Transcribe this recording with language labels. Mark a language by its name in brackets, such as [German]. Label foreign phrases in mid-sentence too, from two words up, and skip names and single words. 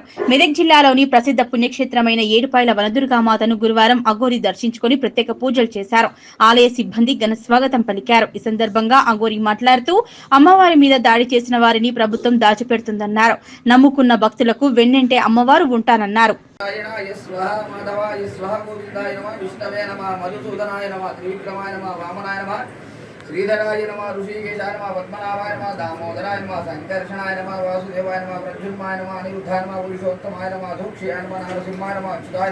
[Telugu] మెదక్ జిల్లాలోని ప్రసిద్ధ పుణ్యక్షేత్రమైన ఏడుపాయల వనదుర్గామాతను గురువారం అఘోరి దర్శించుకుని ప్రత్యేక పూజలు చేశారు. ఆలయ సిబ్బంది ఘన స్వాగతం పలికారు. ఈ సందర్భంగా అఘోరి మాట్లాడుతూ అమ్మవారి మీద దాడి చేసిన వారిని ప్రభుత్వం దాచిపెడుతుందన్నారు. నమ్ముకున్న భక్తులకు వెన్నంటే అమ్మవారు ఉంటానన్నారు. [Sanskrit] माधवाय स्वाहा गोविंदाय नमः विष्णवे नमः मधुसूदनाय नमः त्रिविक्रमाय नमः वामनाय नमः श्रीधराय नमः ऋषिकेशाय नमः पद्मनाभाय नमः दामोदराय नमः संकर्षणाय नमः वासुदेवाय नमः प्रद्युम्नाय नमः अनिरुद्धाय नमः पुरुषोत्तमाय नमः धूक्षयाय नमः नरसिंहाय नमः अच्युताय